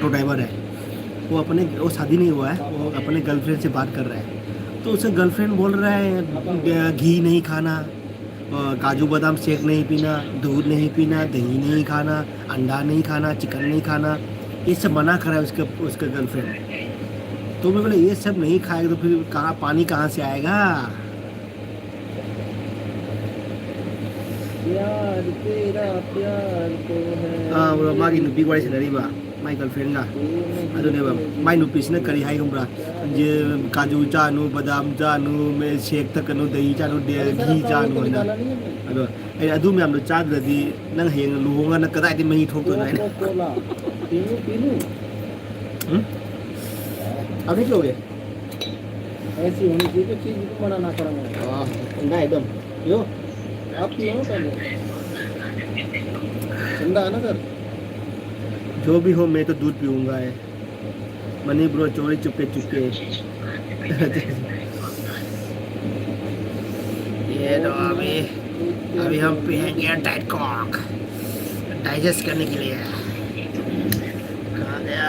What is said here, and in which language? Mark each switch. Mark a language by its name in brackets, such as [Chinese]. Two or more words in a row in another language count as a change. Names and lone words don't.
[Hindi] ऑटो ड्राइवर है वो शादी नहीं हुआ है वो अपने गर्लफ्रेंड से बात कर रहा है तो उसे गर्लफ्रेंड बोल रहा है घी नहीं खाना काजू बादाम शेक नहीं पीना दूध नहीं पीना दही नहीं खाना अंडा नहीं खाना चिकन नहीं खाना ये सब मना कर रहा है उसका गर्लफ्रेंड तो मैं बोला ये सब नहीं खाएगा तो फिर पानी कहाँ से आएगा प्यार तेरा प्यार तो है [Manipuri] bro magi nupi wari sanariba [English] my girlfriend [Manipuri] ga aduneba my nupi sina kari hai gumbra je kaju chanu badam chanu me shake takanu dahi chanu de ghee chanu na ado ai adu myam do chadradi nang heng luhonga na kadai di mahi thok to na पीनू [Hindi] अभी क्या हो गया ऐसी होनी चाहिए चीज को मना ना करा मैं ठंडा एकदम यो आप पियो ना पहले ठंडा है ना सर जो भी हो मैं तो दूध पीऊंगा है मनी ब्रो चोरी चुपके ये तो अभी हम पिएंगे [English] diet coke [Hindi] डाइजेस्ट करने के लिए कहाँ गया